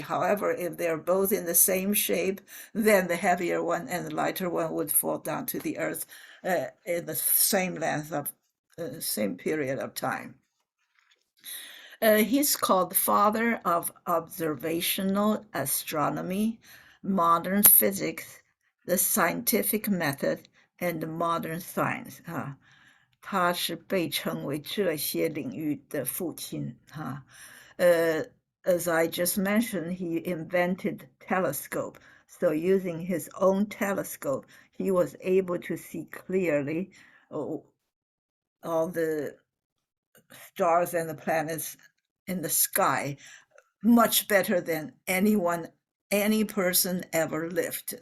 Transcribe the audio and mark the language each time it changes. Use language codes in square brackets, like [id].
[en] However, if they're both in the same shape, then the heavier one and the lighter one would fall down to the earth in the same length of same period of time. He's called the father of observational astronomy, modern physics, the scientific method, and modern science. [zh] 他是被称为这些领域的父亲. [en] As I just mentioned, he invented telescope. So using his own telescope, he was able to see clearly all the stars and the planets in the sky much better than any person ever lived.